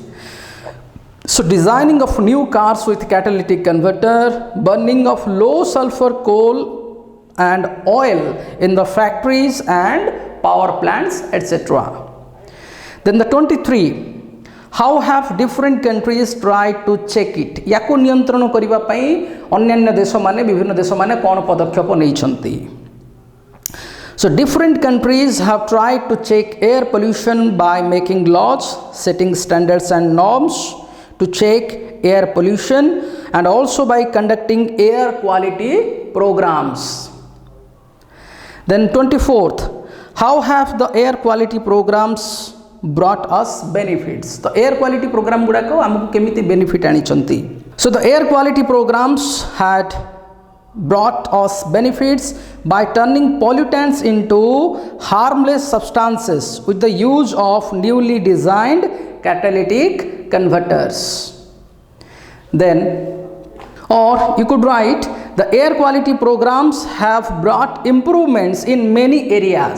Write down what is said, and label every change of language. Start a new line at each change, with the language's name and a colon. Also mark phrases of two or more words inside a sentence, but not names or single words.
English: So designing of new cars with catalytic converter, burning of low sulfur coal and oil in the factories and power plants, etc. Then the 23, how have different countries tried to check it?
Odia: ଏହାକୁ ନିୟନ୍ତ୍ରଣ କରିବା ପାଇଁ ଅନ୍ୟ ଦେଶ ମାନେ ବିଭିନ୍ନ ଦେଶ ମାନେ କେଉଁ ପଦକ୍ଷେପ ନେଇଛନ୍ତି.
English: So different countries have tried to check air pollution by making laws, setting standards and norms to check air pollution, and also by conducting air quality programs. Then 24th, how have the air quality programs brought us benefits? The air quality program
Odia: ଗୁଡ଼ାକ ଆମକୁ କେମିତି
English: benefit आनिचंती. So the air quality programs had brought us benefits by turning pollutants into harmless substances with the use of newly designed catalytic converters. Then, or you could write, the air quality programs have brought improvements in many areas.